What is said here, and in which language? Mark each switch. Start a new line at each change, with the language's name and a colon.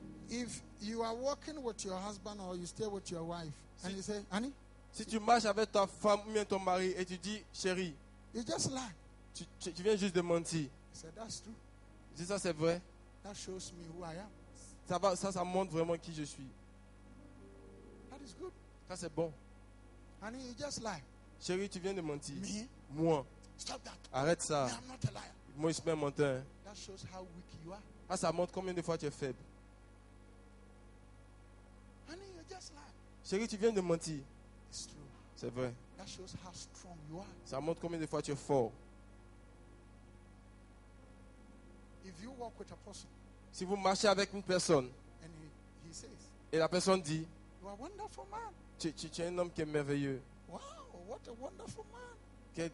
English: If you are working with your husband or you stay with your wife and you say, honey,
French: Si tu marches avec ta femme ou bien ton mari et tu dis, chérie,
English: you just lie.
French: tu viens juste de mentir.
English: said, that's true.
French: Je dis ça c'est vrai.
English: That shows me who I am.
French: Ça montre vraiment qui je suis.
English: That is good.
French: Ça c'est bon.
English: Honey, you just lie.
French: Chérie, tu viens de mentir.
English: Me?
French: Moi,
English: Stop that.
French: arrête ça.
English: Me, I'm not a liar.
French: Moi, je suis pas un menteur. Hein.
English: That shows how weak you are.
French: Ah, ça montre combien de fois tu es faible.
English: Honey, you just lie.
French: Chérie, tu viens de mentir.
English: It's true.
French: C'est vrai.
English: That shows how strong you are.
French: Ça montre combien de fois tu es fort.
English: If you walk with a person
French: Si vous marchez avec une personne
English: and he says,
French: et la personne dit,
English: you are a wonderful man.
French: tu es un homme qui est merveilleux.
English: Wow, what a wonderful man.